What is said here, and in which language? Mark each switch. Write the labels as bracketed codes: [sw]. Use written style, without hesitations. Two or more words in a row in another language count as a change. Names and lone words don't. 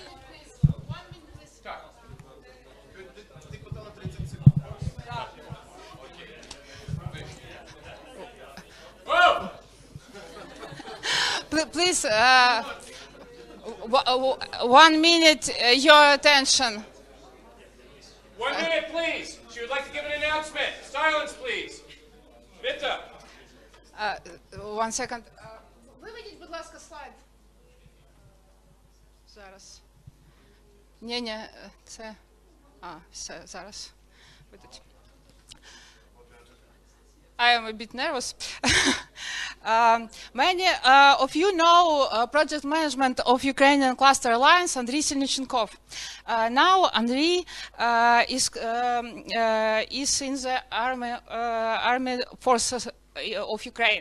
[en] Please, 1 minute, your attention. 1 minute, please. She would like to give an announcement. Silence, please. Vita. 1 second. [uk] Виведіть, будь ласка, слайд. Зараз. Ні, це... все, зараз. Видать. [en] I am a bit nervous. Many of you know project management of Ukrainian Cluster Alliance, Andriy Selnichenkov. Now Andriy is in the Army Forces of Ukraine.